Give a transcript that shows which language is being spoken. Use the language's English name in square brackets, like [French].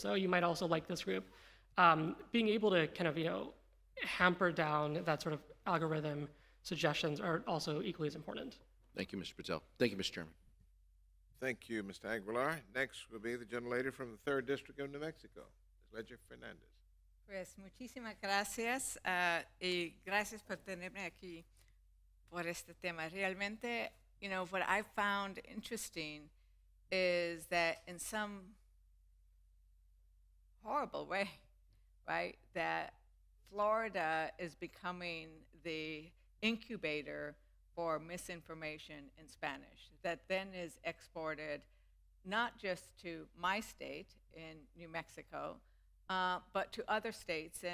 [English] So you might also like this group. Being able to kind of, hamper down that sort of algorithm suggestions are also equally as important. Thank you, Mr. Patel. Thank you, Mr. Chairman. Thank you, Mr. Aguilar. Next will be the gentlelady from the 3rd District of New Mexico, Ms. Ledger Fernandez. [Spanish] Pues muchísimas gracias y gracias por tenerme aquí por este tema. [English] Realmente, what I found interesting is that in some horrible way, right, that Florida is becoming the incubator for misinformation in Spanish that then is exported not just to my state in New Mexico, but to other states.